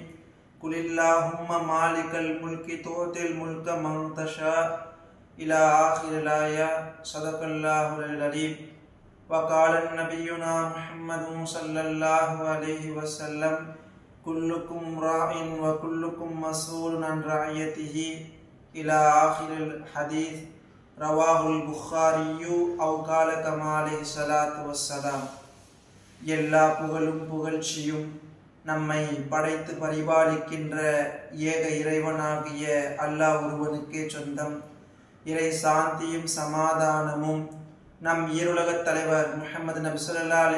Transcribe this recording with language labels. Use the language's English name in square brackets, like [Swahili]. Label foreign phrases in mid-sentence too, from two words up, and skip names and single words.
[Arabic] قل اللهم مالك الملك تؤتي الملك من تشاء' إلى آخر الآية صدق الله العليم وقال نبينا محمد صلى الله عليه وسلم كلكم راع وكلكم مسؤول عن رعيته إلى آخر الحديث رواه البخاري أو قال كما عليه الصلاة والسلام. [Tamil] எல்லா புகழும் புகழ்ச்சியும் நம்மை படைத்து பரிபாலிக்கின்ற ஏக இறைவனாகிய அல்லாஹ் ஒருவனுக்கே சொந்தம். இறை சாந்தியும் சமாதானமும் நம் ஈருலகத் தலைவர் முஹம்மது நபி [Arabic] صلى الله عليه